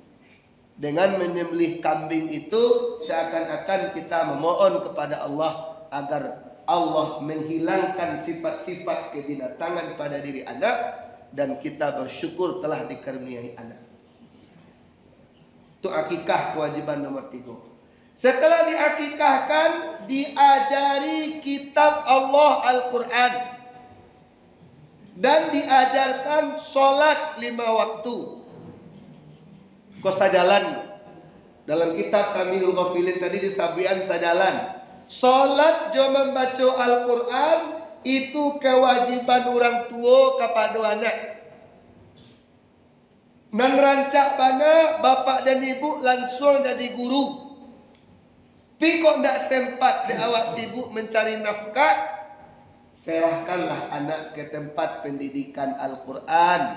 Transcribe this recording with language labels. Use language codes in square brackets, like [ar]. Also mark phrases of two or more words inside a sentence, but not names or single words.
[id] Dengan menyembelih kambing itu seakan-akan kita memohon kepada Allah agar Allah menghilangkan sifat-sifat kebinatangan pada diri anak, dan kita bersyukur telah dikaruniai anak. Itu akikah kewajiban nomor 3. Setelah diakikahkan, diajari kitab Allah Al-Quran dan diajarkan solat 5 waktu. [min] Kau sajalan dalam kitab Tamihul Ghafilin tadi disabian sajalan. [id] Solat jo membaca Al-Quran itu kewajiban orang tua kepada anak. [min] Menerancak bana bapak dan ibu langsung jadi guru. [id] Tapi kok tidak sempat di awak sibuk mencari nafkah, serahkanlah anak ke tempat pendidikan Al-Quran.